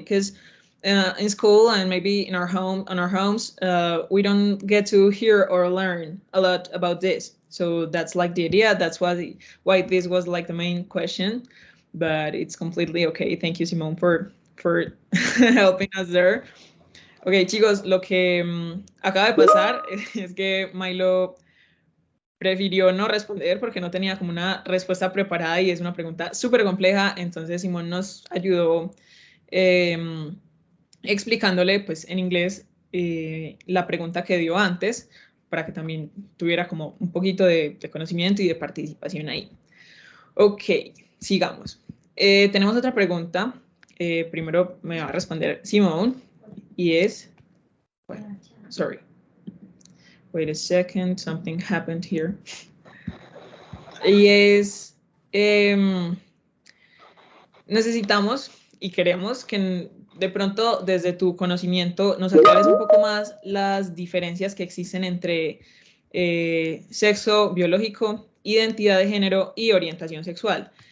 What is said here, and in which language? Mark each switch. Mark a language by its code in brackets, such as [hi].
[en] Because in school and maybe in our homes, we don't get to hear or learn a lot about this. So that's like the idea. That's why this was like the main question. But it's completely okay. Thank you, Simone, for helping us there. [es] Ok, chicos, lo que acaba de pasar es que Milo prefirió no responder porque no tenía como una respuesta preparada y es una pregunta súper compleja. Entonces Simón nos ayudó explicándole pues en inglés la pregunta que dio antes para que también tuviera como un poquito de conocimiento y de participación ahí. Ok, sigamos. Tenemos otra pregunta. Primero me va a responder Simón y es... Bueno, sorry. [en] Wait a second, something happened here. [es] Y es, necesitamos y queremos que de pronto desde tu conocimiento nos aclares un poco más las diferencias que existen entre sexo biológico, identidad de género y orientación sexual.